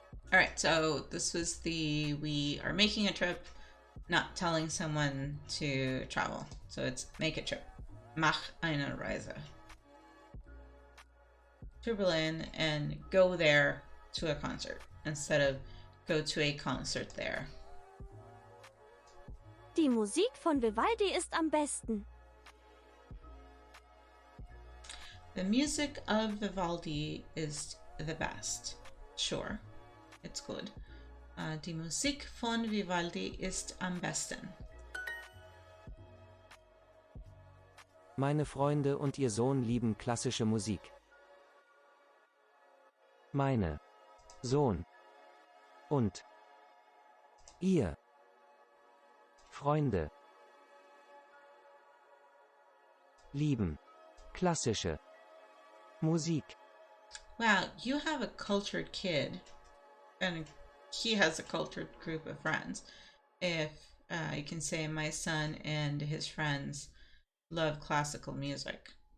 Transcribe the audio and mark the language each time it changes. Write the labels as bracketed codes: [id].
[en] All right, so this was we are making a trip, not telling someone to travel. So it's make a trip. [de] Mach eine Reise. [en] To Berlin and go there to a concert instead of go to a concert there. [de] Die Musik von Vivaldi ist am besten. [en] The music of Vivaldi is the best. Sure. It's good. [de] Die Musik von Vivaldi ist am besten. Meine Freunde und ihr Sohn lieben klassische Musik. Meine Sohn und ihr Freunde lieben klassische Musik. [en] Wow, you have a cultured kid. And he has a cultured group of friends. If you can say my son and his friends love classical music.